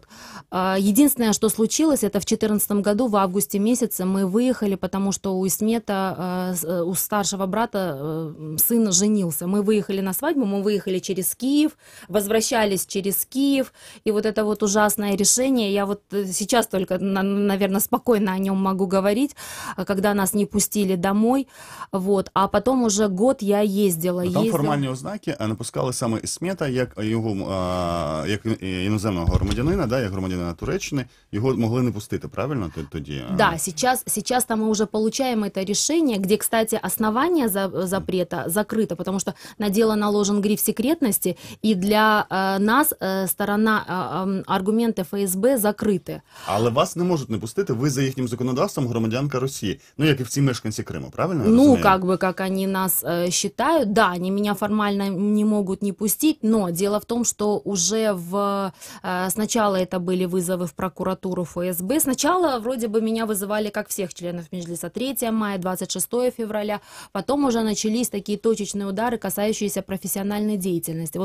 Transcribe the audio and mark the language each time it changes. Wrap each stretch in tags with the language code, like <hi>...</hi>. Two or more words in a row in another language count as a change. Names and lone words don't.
<ru>Единственное, что случилось, это в 2014 году, в августе месяце, мы выехали, потому что у Исмета, у старшего брата, сын женился. Мы выехали на свадьбу, мы выехали через Киев, возвращались через Киев, и вот это вот ужасное решение, я вот сейчас только, наверное, спокойно о нем могу говорить, когда нас не пустили домой, вот, а потом уже год я ездила.</ru> <uk>Там формальні ознаки напускали саме Ісмета, як іноземного громадянина, да, як громадянина Туреччини, його могли не пустити, правильно, тоді?</uk> <ru>Да, сейчас там мы уже получаем это решение, где, кстати, основание запрета закрыто, потому что на дело наложен гриф секретности, и для нас сторона, аргументы ФСБ закрыты.</ru> <uk>Але вас не можуть не пустити, ви за їхнім законодавством громадянка Росії, ну, як і всі мешканці Криму, правильно?</uk> <ru>Ну, как они нас считают, да, они меня формально не могут не пустить, но дело в том, что уже сначала это были вызовы в прокуратуру ФСБ, сначала вроде бы меня вызывали, как всех членов Меджлиса, 3 мая, 26 февраля, потом уже начались такие точечные удары, касающиеся профессиональной деятельности.</ru>